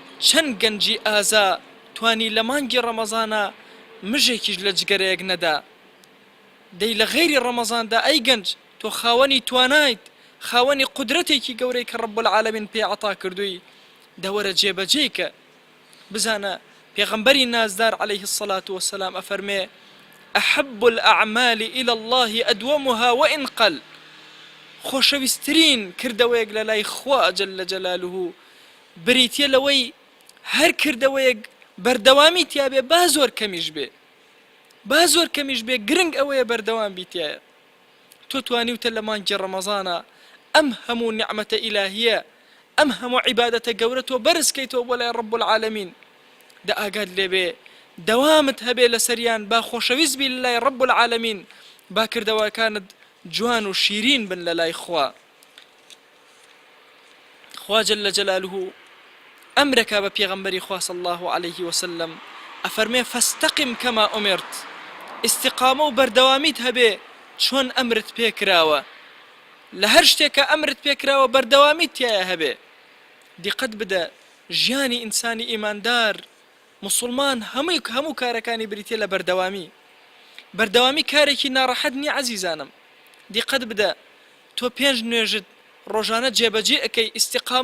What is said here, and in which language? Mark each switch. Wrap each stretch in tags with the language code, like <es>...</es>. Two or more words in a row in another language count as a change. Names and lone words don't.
<ckb>چەند گەنجی ئازا توانی لە مانگی ڕەمەزانە مژێکیش لە جگەرەیەک نەدا دەی لە غەیری ڕەمەزاندا ئەی گەنج تۆ خاوەنی توانایت خاوەنی قودرەتێکی گەورەی کە</ckb> <ar>ڕەب العالەمین</ar> <ckb>پێ عەتا کردووی دەوەرە جێبەجێکە بزانە پێغەمبەری نازدار</ckb> <ar>عليه الصلاة والسلام</ar> <ckb>ئەفەرمێ</ckb> <ar>أحب الأعمال إلى الله أدومها وإن قل</ar> <ckb>خۆشەویستترین کردەوەیەک لە لای خوا</ckb> <ar>جەلە جەلالوه</ar> <ckb>بریتیە لەوەی هەر کردەوەیەک بەردەوامی تیابێ با زۆر کەمیش بێ با زۆر کەمیش بێ گرنگ ئەوەیە بەردەوام بیتایە تۆ توانیوتە لە مانگی ڕەمەزانە ئەم هەموو نیعمەتە ئیلاهیە ئەم هەموو عیبادەتە گەورە تۆ بەرزکەیتەوە بۆ لای</ckb> <ar>ڕەب العالەمین</ar> <ckb>دا ئاگات لێبێ دەوامت هەبێ لە سەریان با خۆشەویست بی لە لای</ckb> <ar>ڕەب العالەمین</ar> <ckb>با کردەوەکانت جوان و شیرین بن لە لای خوا خوا</ckb> <ar>جەلە جەلالوه</ar> <ckb>ئەمرەکە بە پێغەمبەری خوا</ckb> <ar>صلی الله عليه وسلم</ar> <ckb>ئەفەرمێ</ckb> <ar>فاستقم كما أمرت</ar> <ckb>استقامە و بەردەوامیت هەبێ چۆن ئەمرت پێکراوە لە هەر شتێکە ئەمرت پێکراوە بەردەوامیت تایە هەبێ دیقەت بدە ژیانی ئینسانی ئیماندار مسلمان هەموو کارەکانی بریتێ لە بەردەوامی کارێکی ناڕەحەت نییە عەزیزانم دیقەت بدە تۆ پێنج نوێژت ڕۆژانە جێبەجێ ئەەکەی ئیستیقامە</ckb>